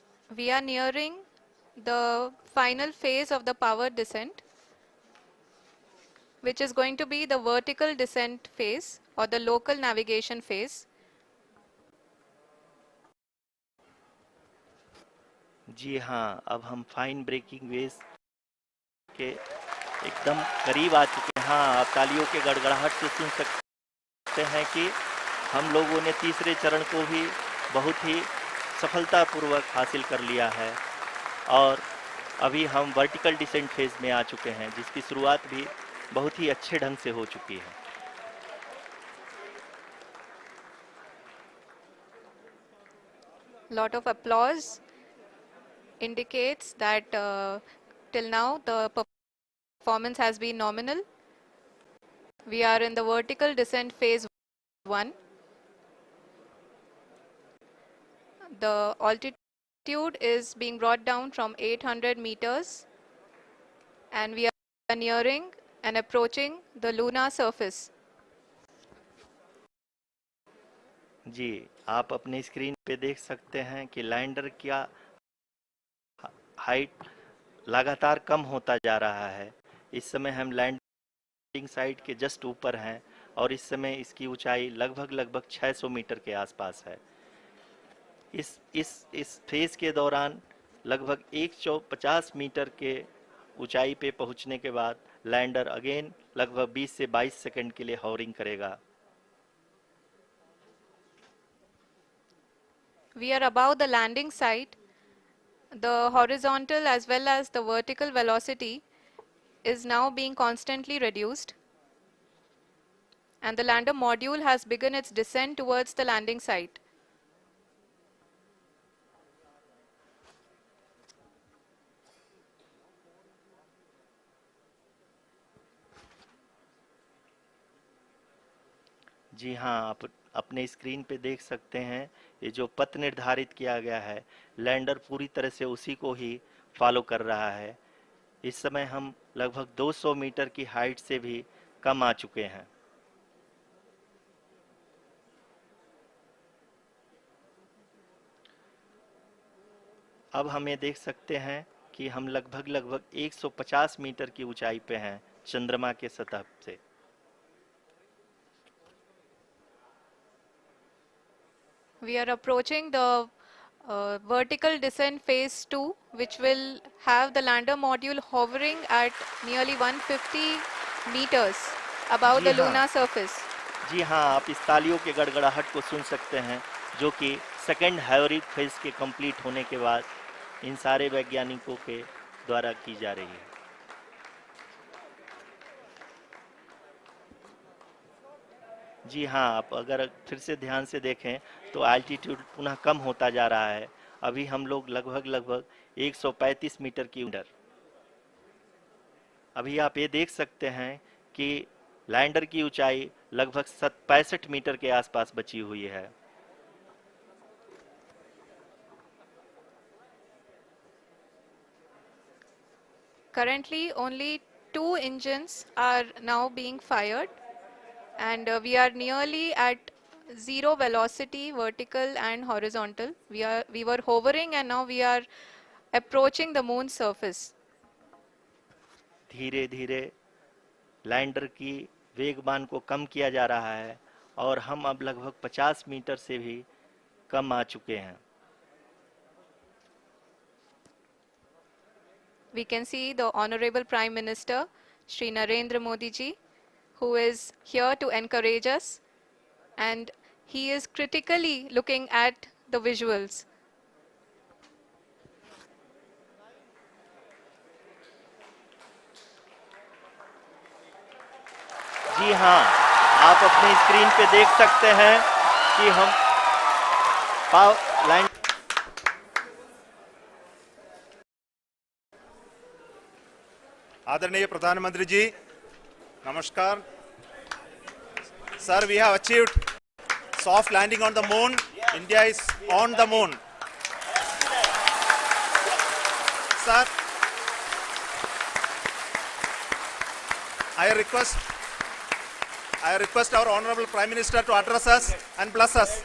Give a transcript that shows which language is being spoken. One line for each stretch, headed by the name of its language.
English: We are nearing the final phase of the power descent, which is going to be the vertical descent phase or the local navigation phase.
Hindi: जी हाँ, अब हम fine breaking veg के एकदम करीब आ चुके हैं। हाँ, आप तालियों के गड़गड़ाहट से सुन सकते हैं कि हम लोगों ने तीसरे चरण को भी बहुत ही सफलतापूर्वक हासिल कर लिया है और अभी हम वर्टिकल डिसेंट फेज में आ चुके हैं, जिसकी शुरुआत भी बहुत ही अच्छे ढंग से हो चुकी है।
English: Lot of applause indicates that till now the performance has been nominal. We are in the vertical descent phase 1. The altitude is being brought down from 800 meters, and we are nearing and approaching the lunar surface.
Hindi: जी, आप अपनी screen पे देख सकते हैं कि lander का height लगातार कम होता जा रहा है। इस समय हम लैंडिंग साइट के जस्ट ऊपर हैं और इस समय इसकी ऊंचाई लगभग लगभग 600 मीटर के आसपास है। इस फेज के दौरान लगभग 150 मीटर के ऊंचाई पे पहुंचने के बाद लैंडर अगेन लगभग 20 से 22 सेकंड के लिए हॉवरिंग करेगा। We are above the landing site. The horizontal as well as the vertical velocity is now being constantly reduced, and the lander module has begun its descent towards the landing site. जी हाँ, आप अपने screen पे देख सकते हैं ये जो पथ निर्धारित किया गया है, लैंडर पूरी तरह से उसी को ही फॉलो कर रहा है। इस समय हम लगभग 200 मीटर की हाइट से भी कम आ चुके हैं। अब हम ये देख सकते हैं कि हम लगभग लगभग 150 मीटर की ऊंचाई पे हैं चंद्रमा के सतह से।
English: We are approaching the vertical descent phase 2, which will have the lander module hovering at nearly 150 meters above
Hindi: ji
English: the
Hindi: हाँ।
English: lunar surface.
Hindi: जी हाँ, आप इस तालियों के गड़गड़ाहट को सुन सकते हैं जो कि सेकेंड हैवरिक फेज के कंप्लीट होने के बाद इन सारे वैज्ञानिकों के द्वारा की जा रही है। जी हाँ, आप अगर फिर से ध्यान से देखें तो एल्टीट्यूड पुनः कम होता जा रहा है। अभी हम लोग लगभग 135 मीटर की ऊंचाई। अभी आप ये देख सकते हैं कि लैंडर की ऊंचाई लगभग 65 मीटर के आसपास बची हुई है।
English: Currently, only two engines are now being fired, and we are nearly at zero velocity, vertical and horizontal. We were hovering, and now we are approaching the moon's surface.
Hindi: धीरे धीरे लैंडर की वेगमान को कम किया जा रहा है और हम अब लगभग 50 मीटर से भी कम आ चुके हैं।
English: We can see the Honorable Prime Minister, Shri Narendra Modi ji, who is here to encourage us, and he is critically looking at the visuals.
Hindi: जी हाँ, आप अपनी स्क्रीन पे देख सकते हैं कि हम लैंड आदरणीय प्रधानमंत्री जी, नमस्कार।
English: Sir, we have achieved soft landing on the moon. India is on the moon. Sir, I request our Honorable Prime Minister to address us and bless us.